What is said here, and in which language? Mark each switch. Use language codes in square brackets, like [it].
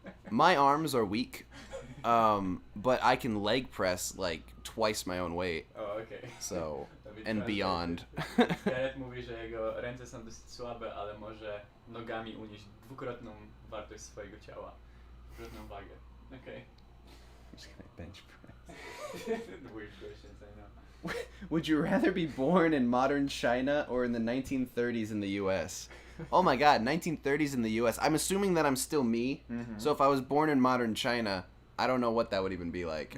[en] My arms are weak, but I can leg press like twice my own weight. Oh, okay. So, To be and beyond. [pl] Garrett mówi, że jego ręce są dosyć słabe, ale może nogami unieść dwukrotną wartość swojego ciała. Dwukrotną wagę. Okej. [en] I'm just gonna bench press. Weird questions, I know. Would you rather be born in modern China or in the 1930s in the U.S.? Oh my God, 1930s in the U.S. I'm assuming that I'm still me. Mhm. So if I was born in modern China, I don't know what that would even be like.